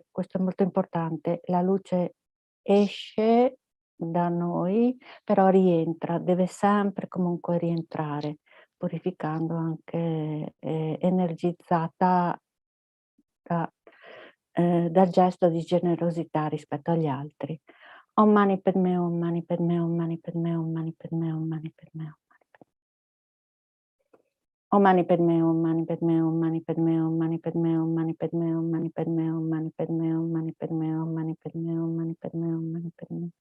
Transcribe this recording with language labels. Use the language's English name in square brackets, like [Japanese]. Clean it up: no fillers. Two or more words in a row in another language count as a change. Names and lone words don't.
[Italian] Questo è molto importante. La luce esce da noi, però rientra, deve sempre comunque rientrare, purificando anche, energizzata dal gesto di generosità rispetto agli altri. [Sanskrit] Om Mani Padme Hum, Mani Padme Hum, Mani Padme Hum, Mani Padme Hum, Mani Padme Hum. Om Mani Padme Hum, Mani Padme Hum, Mani Padme Hum, Mani Padme Hum, Mani Padme Hum, Mani Padme Hum, Mani Padme Hum, Mani Padme Hum, Mani Padme Hum, Mani Padme Hum, Mani Padme Hum.